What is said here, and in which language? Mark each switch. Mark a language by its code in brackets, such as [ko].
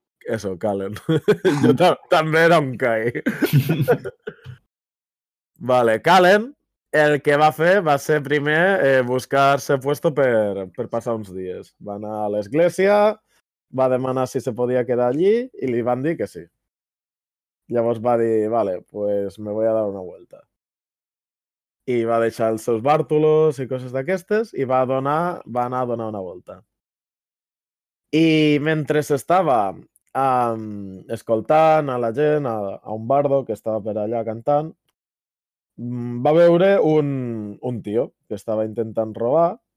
[ca] Eso, Kalen. Jo també era un Kai. Vale, Kalen. El que va fer va ser primer buscar-se puesto per passar uns dies. Va anar a l'església, va demanar si se podia quedar allí i li van dir que sí. Llavors va dir, [es] vale, pues me voy a dar una vuelta. [ca] I va deixar els seus bàrtolos i coses d'aquestes i va anar a donar una volta. I mentre estava escoltant a la gent, a un bardo que estava per allà cantant, va veure un tio que estava intentant robar.